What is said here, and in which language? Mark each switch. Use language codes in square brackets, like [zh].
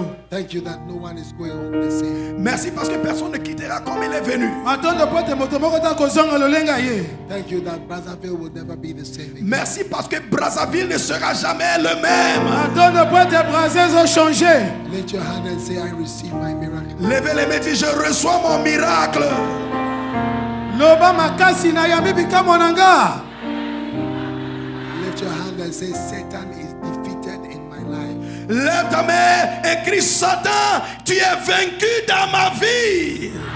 [en] Thank you that no one is going home the same. [fr] Merci parce que personne ne quittera comme il est venu. [en] Thank you that Brazzaville will never be the same again. [fr] Merci parce que Brazzaville ne sera jamais le même. [en] Lift your hand and say, I receive my miracle. [fr] Levez les mains et dites, je reçois mon miracle. [en] Lift your hand and say, Satan is defeated in my life. [fr] Lève ta main et crie, Satan, tu es vaincu dans ma vie.